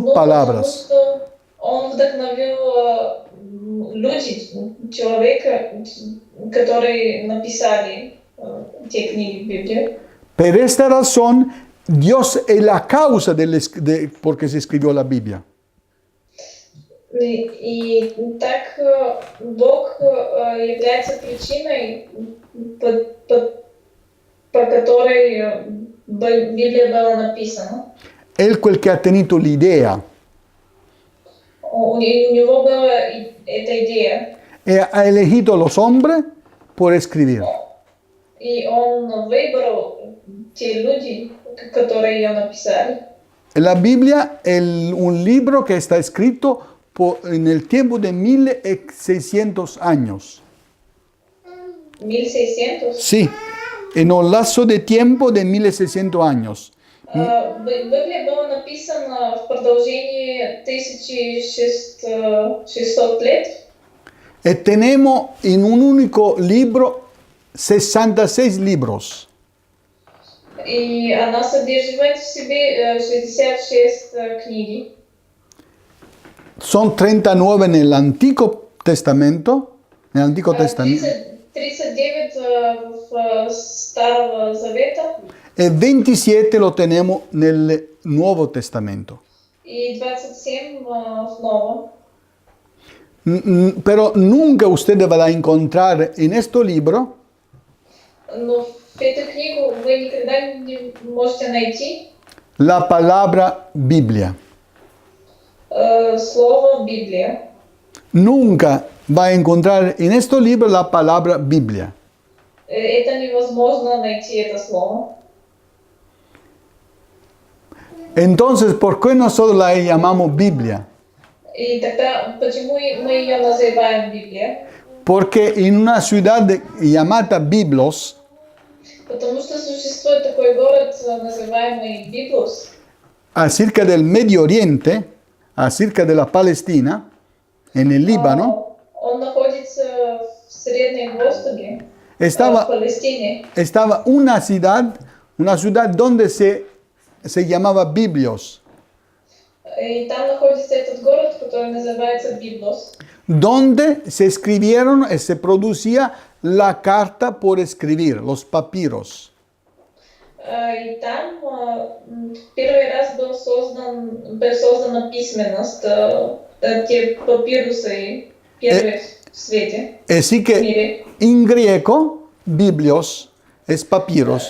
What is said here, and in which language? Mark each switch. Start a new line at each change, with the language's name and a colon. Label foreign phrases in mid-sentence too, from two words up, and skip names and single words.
Russian: но потому
Spanish: palabras.
Russian: что он вдохновил людей, человека, которые написали те книги Библии.
Spanish: Por esta razón, Dios es la causa de por qué se escribió la Biblia.
Russian: И так Бог является причиной, по которой Библия была написана.
Spanish: Él fue el que ha tenido la idea,
Russian: у него была эта идея.
Spanish: Ha elegido los hombres por escribir.
Russian: И он выбрал те люди, которые ее написали.
Spanish: La Biblia es un libro que está escrito en el tiempo de 1600 años. 1600. Sí, en un lapso de tiempo de 1600 años.
Russian: Библия была написана в продолжении 1600 лет.
Spanish: Tenemos en un único libro 66 libros.
Russian: И она содержит в себе 66 книги.
Spanish: Son 39 en el Antiguo Testamento. En el Antiguo Testamento.
Russian: 39 в Старого Завета.
Spanish: El 27 lo tenemos en el Nuevo Testamento.
Russian: И 27 в Новом.
Spanish: Pero nunca usted va a encontrar en este libro
Russian: Но в эту книгу вы никогда не можете найти
Spanish: la palabra Biblia.
Russian: слово Библия.
Spanish: Nunca va a encontrar en este libro la palabra Biblia.
Russian: Это невозможно найти это слово.
Spanish: Entonces, ¿por qué nosotros la llamamos Biblia?
Russian: И тогда почему мы ее называем Библия?
Spanish: Porque en una ciudad llamada Biblos,
Russian: Потому что существует такой город, называемый Библос,
Spanish: acerca del Medio Oriente, acerca de la Palestina, en el Líbano,
Russian: он находится в Среднем Востоке, в
Spanish: estaba
Russian: Палестине.
Spanish: una ciudad donde se llamaba Biblios,
Russian: И там находится этот город, который называется Библос,
Spanish: donde se escribieron y se producía la carta por escribir, los papiros.
Russian: И там первый раз была создана письменность, те папирусы первые в свете,
Spanish: Así
Russian: в
Spanish: que
Russian: мире.
Spanish: en griego, Biblios es papiros.